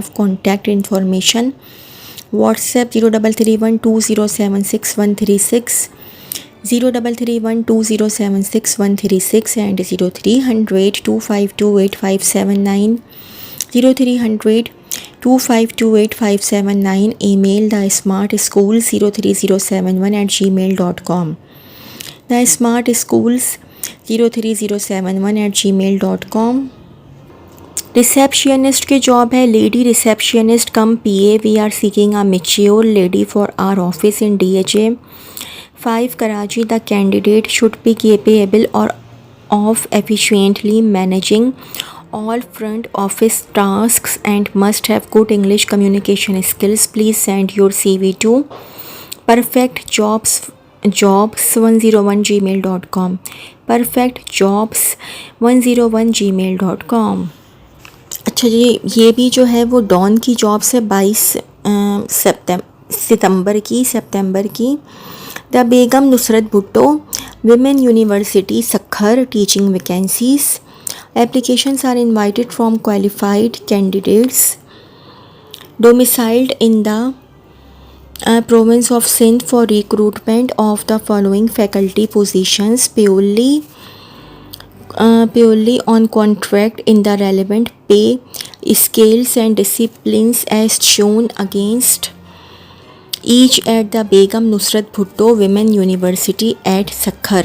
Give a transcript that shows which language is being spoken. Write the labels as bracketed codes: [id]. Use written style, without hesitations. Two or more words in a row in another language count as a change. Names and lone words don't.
[en] Contact information WhatsApp 03312076 03312076 and 0300 2528579 0300 2528579. Email thesmartschools03071@gmail.com thesmartschools03071@gmail.com. receptionist की job है, lady receptionist cum PA. we are seeking a mature lady for our office in DHA 5 Karachi. the candidate should be capable or of efficiently managing all front office tasks and must have good English communication skills. Please send your CV to perfectjobs101gmail.com perfectjobs101gmail.com. [ur] اچھا جی، یہ بھی جو ہے وہ ڈان کی جاب سے 22 ستمبر کی. [en] The Begum Nusrat Bhutto Women University Sakhar teaching vacancies. Applications are invited from qualified candidates domiciled in the province of Sindh for recruitment of the following faculty positions purely on contract in the relevant pay scales and disciplines as shown against each at the Begum Nusrat Bhutto Women University at Sakhar.